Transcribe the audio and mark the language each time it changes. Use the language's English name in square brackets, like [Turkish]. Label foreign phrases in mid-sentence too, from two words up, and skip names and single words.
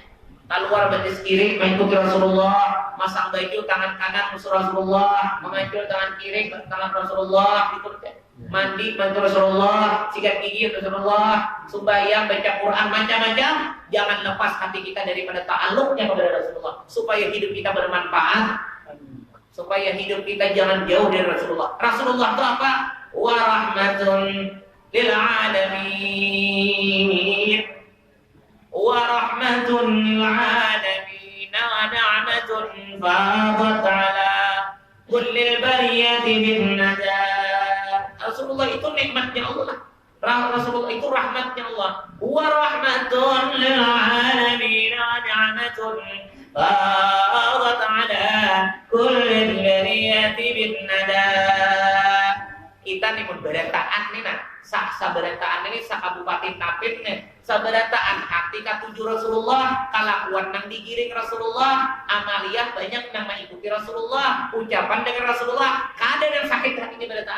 [Banjar] Keluar batis kiri, mengikuti Rasulullah, masang baju tangan kanan musuh Rasulullah, mengancur tangan kiri tangan Rasulullah, itu mandi bantu Rasulullah, sikat gigi Rasulullah, sembahyang, baca Quran, macam-macam. Jangan lepas hati kita daripada ta'alluqnya kepada Rasulullah, supaya hidup kita bermanfaat, supaya hidup kita jangan jauh dari Rasulullah. Rasulullah itu apa? [Arabic] ورحمة للعالمين. ورحمة للعالمين ونعمة فاضت على كل البرية بالنجاة. [Banjar] Rasulullah itu nikmatnya Allah. Rasulullah itu rahmatnya Allah. [Arabic] ورحمة للعالمين ونعمة فاضت على كل البرية بالنجاة. [Banjar] Kita nih berataan nih nah. Sabarataan ini kabupaten Tapit nih. Sabarataan hati katuju Rasulullah, kalakuan nang digiring Rasulullah, amaliyah banyak nang mengikuti Rasulullah, ucapan dengan Rasulullah, kada yang sakit hatinya berataan.